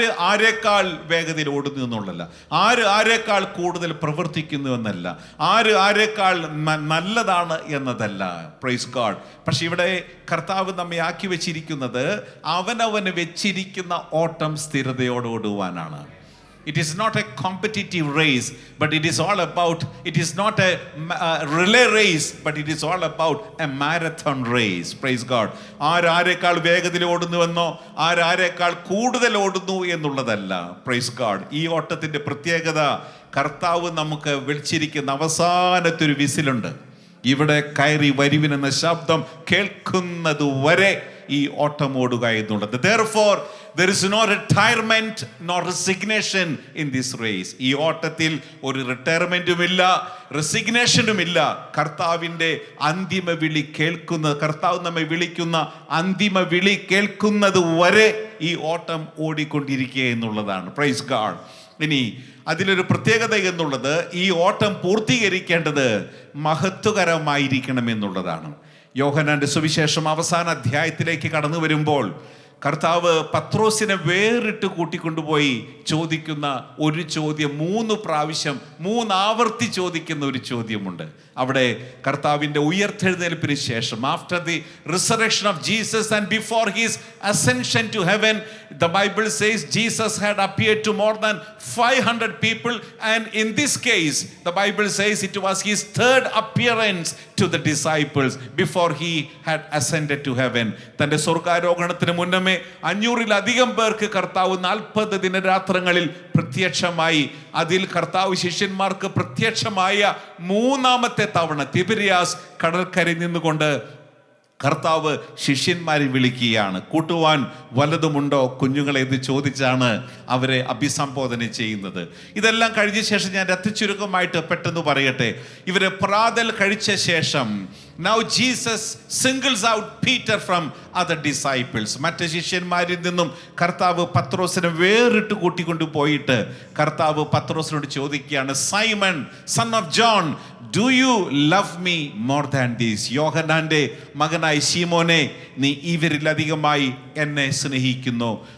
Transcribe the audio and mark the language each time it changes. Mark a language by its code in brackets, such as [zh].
[ml] ആരേക്കാൾ വേഗതയിൽ ഓടുന്നു എന്നുള്ളതല്ല, ആരേക്കാൾ കൂടുതൽ പ്രവർത്തിക്കുന്നു എന്നല്ല, ആരേക്കാൾ നല്ലതാണ് എന്നതല്ല. [en] Praise God. [ml] പക്ഷെ ഇവിടെ കർത്താവ് നമ്മെ ആക്കി വെച്ചിരിക്കുന്നത് അവനവന് വെച്ചിരിക്കുന്ന ഓട്ടം സ്ഥിരതയോടെ ഓടുവാനാണ്. [en] It is not a competitive race, but it is all about, it is not a relay race, but it is all about a marathon race. Praise God. [ml] ആരേക്കാൾ വേഗത്തിൽ ഓടുന്നുവെന്നോ ആരേക്കാൾ കൂടുതൽ ഓടുന്നു എന്നുള്ളതല്ല. [en] Praise God. [ml] ഈ ഓട്ടത്തിൻ്റെ പ്രത്യേകത, കർത്താവ് നമുക്ക് വിളിച്ചിരിക്കുന്ന അവസാനത്തെ ഒരു വിസിലുണ്ട്. ഇവിടെ കയറി വരുവിനെന്ന ശബ്ദം കേൾക്കുന്നത് വരെ ഈ ഓട്ടം ഓടുക എന്നുള്ളത്. [en] Therefore, there is no retirement nor resignation in this race. [ml] ഈ ഓട്ടത്തിൽ ഒരു റിട്ടയർമെന്റുമില്ല, റെസിഗ്നേഷനുമില്ല. കർത്താവിൻ്റെ അന്തിമ വിളി കർത്താവ് നമ്മെ വിളിക്കുന്ന അന്തിമ വിളി കേൾക്കുന്നത് വരെ ഈ ഓട്ടം ഓടിക്കൊണ്ടിരിക്കുക എന്നുള്ളതാണ്. [en] Praise God. [ml] ഇനി അതിലൊരു പ്രത്യേകത എന്നുള്ളത്, ഈ ഓട്ടം പൂർത്തീകരിക്കേണ്ടത് മഹത്വകരമായിരിക്കണം എന്നുള്ളതാണ്. യോഹന്നാന്റെ സുവിശേഷം അവസാന അധ്യായത്തിലേക്ക് കടന്നു വരുമ്പോൾ കർത്താവ് പത്രോസിനെ വേറിട്ട് കൂട്ടിക്കൊണ്ടുപോയി ചോദിക്കുന്ന ഒരു ചോദ്യം, 3 പ്രാവശ്യം 3 ആവർത്തി ചോദിക്കുന്ന ഒരു ചോദ്യമുണ്ട്. അവിടെ കർത്താവിൻ്റെ ഉയർത്തെഴുന്നേൽപ്പിന് ശേഷം, [en] After the resurrection of Jesus and before his ascension to heaven, the Bible says Jesus had appeared to more than 500 people, and in this case the Bible says it was his third appearance to the disciples before he had ascended to heaven. [ml] തൻ്റെ സ്വർഗ്ഗാരോഹണത്തിന് മുന്നമേ 500-ലധികം പേർക്ക് കർത്താവ് 40 ദിനരാത്രങ്ങളിൽ പ്രത്യക്ഷമായി. അതിൽ കർത്താവ് ശിഷ്യന്മാർക്ക് പ്രത്യക്ഷമായ 3-ാമത്തെ തവണ തിബിരിയാസ് കടൽക്കരയിൽ നിന്നുകൊണ്ട് കർത്താവ് ശിഷ്യന്മാരെ വിളിക്കുകയാണ്. കൂട്ടുവാൻ വല്ലതുമുണ്ടോ കുഞ്ഞുങ്ങളെ എന്ന് ചോദിച്ചാണ് അവരെ അഭിസംബോധന ചെയ്യുന്നത്. ഇതെല്ലാം കഴിഞ്ഞ ശേഷം ഞാൻ അത്യചുരുക്കമായിട്ട് പെട്ടെന്ന് പറയട്ടെ. ഇവരെ പ്രാതൽ കഴിച്ച ശേഷം [en] now Jesus singles out Peter from other disciples. [ml] മറ്റ് ശിഷ്യന്മാരിൽ നിന്നും കർത്താവ് പത്രോസിനെ വേറിട്ട് കൂട്ടിക്കൊണ്ടു പോയിട്ട് കർത്താവ് പത്രോസിനോട് ചോദിക്കുകയാണ്, [en] Simon son of John, do you love me more than these? [ml] യോഹന്നാന്റെ മകനായ ശീമോനെ, നീ ഇവരിലധികമായി എന്നെ സ്നേഹിക്കുന്നു?